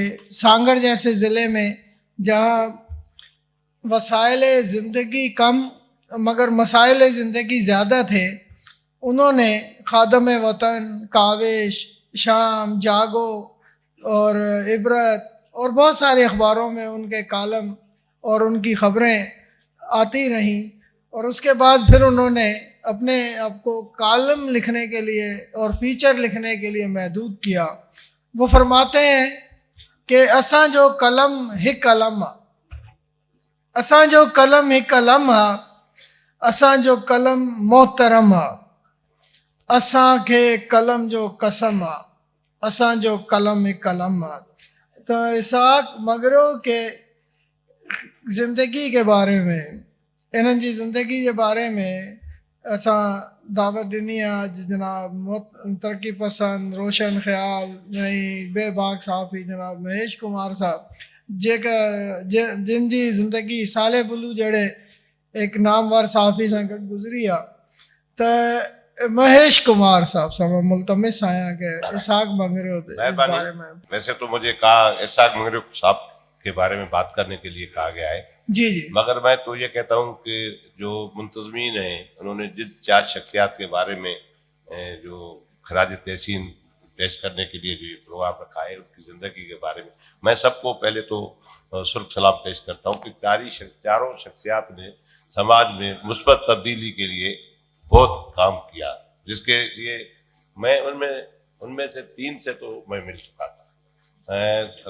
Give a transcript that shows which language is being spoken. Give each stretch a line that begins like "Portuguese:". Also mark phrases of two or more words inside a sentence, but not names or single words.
Urdu: سانگھڑ جیسے ضلعے میں جہاں وسائل زندگی کم مگر مسائل زندگی زیادہ تھے، انہوں نے خادم وطن، کاوش، شام، جاگو اور عبرت اور بہت سارے اخباروں میں ان کے کالم اور ان کی خبریں آتی رہیں. اور اس کے بعد پھر انہوں نے اپنے آپ کو کالم لکھنے کے لیے اور فیچر لکھنے کے لیے محدود کیا. وہ فرماتے ہیں کہ
Sindhi: असां जो कलम हिक कलम हा, असां जो कलम हिक कलम हा, असां जो कलम मोहतरम हा, असां के कलम जो कसम हा, असां जो कलम हिक कलम हा।
Urdu: تو اسحاق منگرو کے زندگی کے بارے میں,
Sindhi: इन्हनि जी ज़िंदगी के बारे में असां दावत ॾिनी आहे। जनाब तरक्की पसंद, रोशन ख़्याल ऐं बेबाक सहाफ़ी जनाब महेश कुमार साहब, जिन जी ज़िंदगी साले बुलू जहिड़े एक नामवर सहाफ़ी सां गॾु गुज़री आहे।
Urdu: त مہیش کمار صاحب سے میں ملتمس آیا کہ اسحاق منگرے ہوتے اس مہربانی. بارے میں. ویسے تو مجھے کہا اسحاق منگرو صاحب کے بارے میں بات کرنے کے لیے کہا گیا ہے, جی جی مگر میں تو یہ کہتا ہوں کہ جو منتظمین ہیں انہوں نے جس 4 شخصیات کے بارے میں جو خراج تحسین پیش کرنے کے لیے جو یہ پروگرام رکھا ہے ان کی زندگی کے بارے میں میں سب کو پہلے تو سرخ سلام پیش کرتا ہوں کہ چاروں شخصیات نے سماج میں مثبت تبدیلی کے لیے بہت کام کیا، جس کے لیے میں ان میں سے 3 سے تو میں مل چکا تھا.